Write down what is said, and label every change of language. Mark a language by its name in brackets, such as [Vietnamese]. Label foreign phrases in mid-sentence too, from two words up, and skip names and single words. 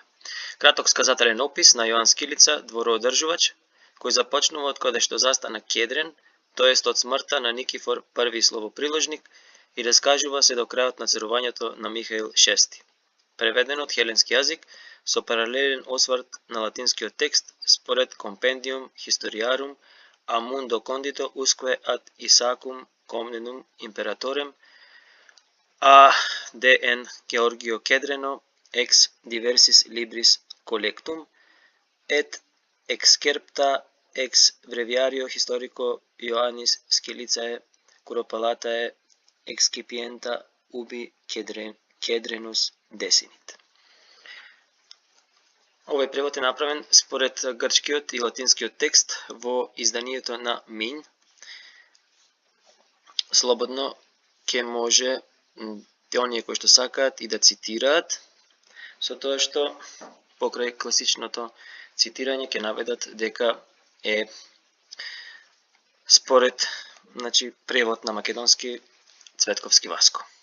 [Macedonian] Краток сказателен опис на Јоан Скилица, двороодржувач, кој започнува од каде што застана Кедрен, тоест од смртта на Никифор први словоприложник, и раскажува се до крајот на царувањето на Михаил VI. Преведено од хеленски јазик со паралелен осврт на латинскиот текст според [Latin] Compendium Historiarum a mundo condito usque ad Isaacum comnenum imperatorem a D.N. Georgio Kedreno ex diversis libris collectum et excerpta ex breviario historico Ioannis Skilicae Curopalatae excipienta ubi Kedrenus desinit. [Macedonian] Овој превод е направен според грчкиот и латинскиот текст во изданието на Минј. Слободно ќе може оние кои што сакаат и да цитираат, со тоа што покрај класичното цитирање ќе наведат дека е според превод на македонски Цветковски Васко.